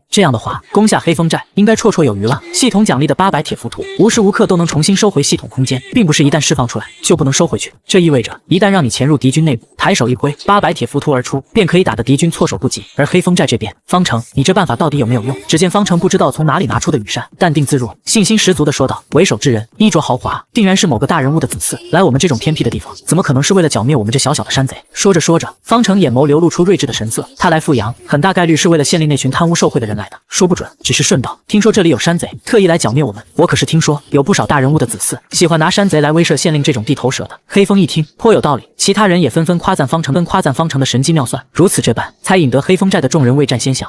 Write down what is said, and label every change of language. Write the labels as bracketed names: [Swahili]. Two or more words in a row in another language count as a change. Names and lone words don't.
[Chinese] 這樣的話，攻下黑風寨應該綽綽有餘了。系統獎勵的800鐵浮屠，無時無刻都能重新收回系統空間，並不是一旦釋放出來就不能收回去。這意味着，一旦讓你潛入敵軍內部，抬手一揮，800鐵浮屠而出，便可以打得敵軍措手不及。而黑風寨這邊，方成，你這辦法到底有沒有用？只見方成不知道從哪裡拿出的羽扇，淡定自若，信心十足地說道：“為首之人，衣着豪華，定然是某個大人物的子嗣。來我們這種偏僻的地方，怎麼可能是為了剿滅我們這小小的山賊？” 說着說着，方成眼眸流露出睿智的神色。他來富陽，很大概率是為了縣令那群貪污受賄的人來的，說不準只是順道。聽聽說這裡有山賊，特意來剿滅我們。我可是聽說有不少大人物的子嗣喜歡拿山賊來威懾縣令這種地頭蛇的。黑風一聽頗有道理，其他人也紛紛誇讚方城的神機妙算。如此這般，才引得黑風寨的眾人未戰先降。